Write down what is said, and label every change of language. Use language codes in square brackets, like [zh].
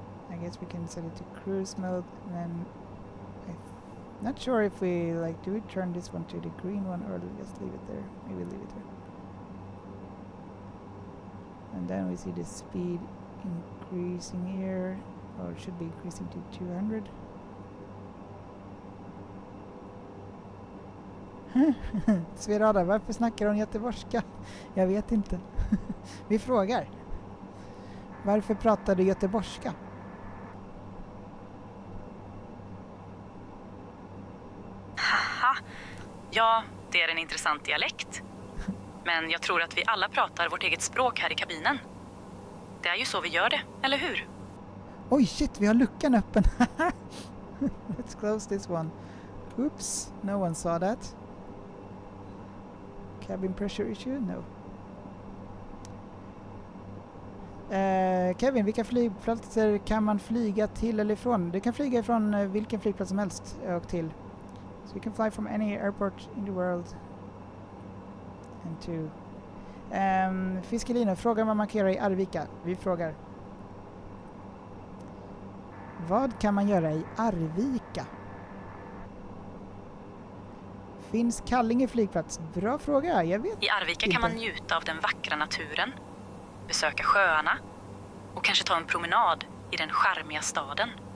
[en] I guess we can set it to cruise mode, and then not sure if we do we turn this one to the green one or just leave it there. Maybe leave it there. And then we see the speed increasing here, or it should be increasing to 200. [sv] Sverada, varför snackar hon göteborgska? Jag vet inte. Vi frågar. Varför pratar du göteborgska? Haha. Ja, det är en intressant dialekt. Men jag tror att vi alla pratar vårt eget språk här i kabinen. Det är ju så vi gör det, eller hur? Oj shit, vi har luckan öppen. [en] Let's close this one. Oops, no one saw that. Cabin pressure issue? No. [sv] Kevin, vilka flygplatser kan man flyga till eller ifrån? Du kan flyga ifrån vilken flygplats som helst och till. [en] So you can fly from any airport in the world. And to... [sv] Fiskelino, frågar vad man kan göra i Arvika. Vi frågar. Vad kan man göra i Arvika? Finns Kallinge flygplats? Bra fråga, jag vet. I Arvika kan man njuta av den vackra naturen, besöka sjöarna och kanske ta en promenad i den charmiga staden.